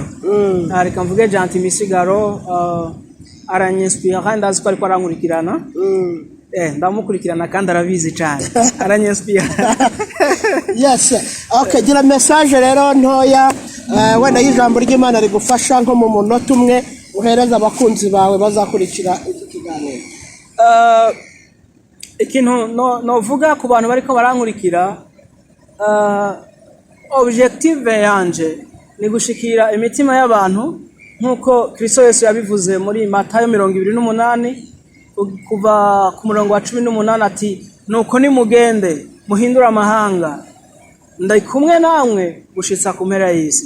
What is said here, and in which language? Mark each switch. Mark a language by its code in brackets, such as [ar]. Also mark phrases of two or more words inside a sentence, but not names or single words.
[rn] Reka mvuge Gentil Misigaro, aranyespira kandi azi ko ariko arankurikirana. Ndamukurikirana kandi arabizi cyane, aranyespira. Yes. [rw] Okay, gira message rero ntoya wenda y'ijambo ry'Imana rigufasha nko mu munota umwe uhereza abakunzi bawe bazakurikira iki kiganiro. [rn] Ikintu novuga ku bantu bariko barankurikira, objective yanje ni gushikira imitima y'abantu nkuko Kristo Yesu yabivuze muri Matayo 28 kuva ku murongo wa 18 ati nuko nimugende muhindura amahanga ndari kumwe namwe gushitsa ku mpera y'isi.